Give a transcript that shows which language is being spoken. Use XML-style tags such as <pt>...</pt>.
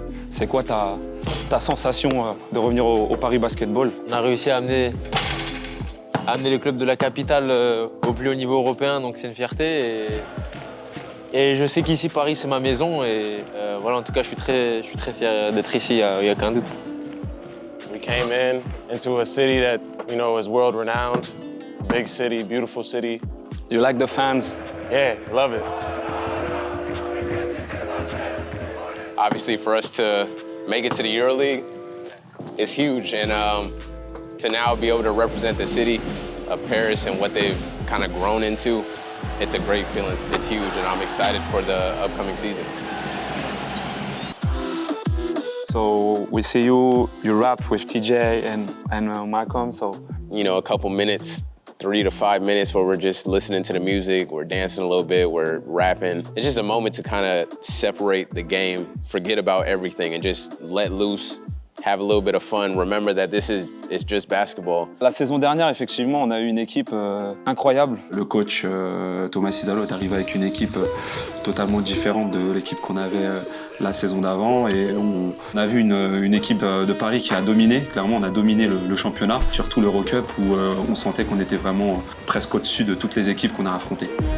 <fr>C'est quoi ta sensation de revenir au Paris Basketball? On a réussi à amener le club de la capitale au plus haut niveau européen, donc c'est une fierté. Et je sais qu'ici, Paris, c'est ma maison. Et voilà, en tout cas, je suis très fier d'être ici, il n'y a aucun doute.</fr> <en>We came into a city that, you know, is world renowned. Big city, beautiful city. You like the fans? Yeah, love it. Obviously, for us to make it to the EuroLeague, it's huge. And to now be able to represent the city of Paris and what they've kind of grown into, it's a great feeling. It's huge, and I'm excited for the upcoming season. So we see you rap with TJ and Malcolm. So You know, a couple minutes, 3 to 5 minutes where we're just listening to the music, we're dancing a little bit, we're rapping. It's just a moment to kind of separate the game, forget about everything, and just let loose. Have a little bit of fun. Remember that it's just basketball.</en> <fr>la saison dernière, effectivement, on a eu une équipe incroyable. Le coach Thomas Isalo est arrivé avec une équipe totalement différente de l'équipe qu'on avait la saison d'avant. Et on a vu une équipe de Paris qui a dominé. Clairement, on a dominé le championnat, surtout l'Eurocup où on sentait qu'on était vraiment presque au-dessus de toutes les équipes qu'on a affrontées.</fr>